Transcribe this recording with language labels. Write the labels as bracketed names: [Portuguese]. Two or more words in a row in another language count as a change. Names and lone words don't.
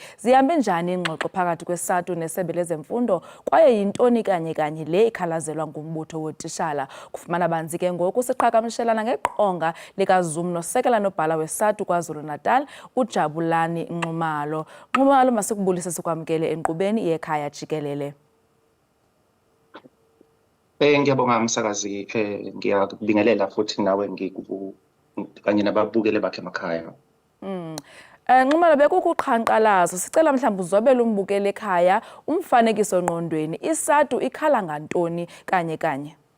[Xhosa] Zihambe njani ingxoxo phakathi kwesatu nesebe lezemfundo kwaye yintoni kanye le ikhalazelwa ngumbutho wetishala? Kufumana banzi ke ngoku siqhagamshelana ngeqonga likaZoom nosekela nobhala wesatu KwaZulu-Natal uJabulani Nxumalo. Nxumalo, masikubulise sikwamkele enkqubeni i-Ekhaya Jikelele. [Zulu] Ngiyabonga msakazi, ngiyakubingelela futhi nawe kanye nababukele bakhe emakhaya. [Xhosa] Nxumalo, bekukuqhankqalazo sicela mhlawumbe uzobele umbukele ekhaya umfanekiso ngqondweni isatu ikhala ngantoni kanye.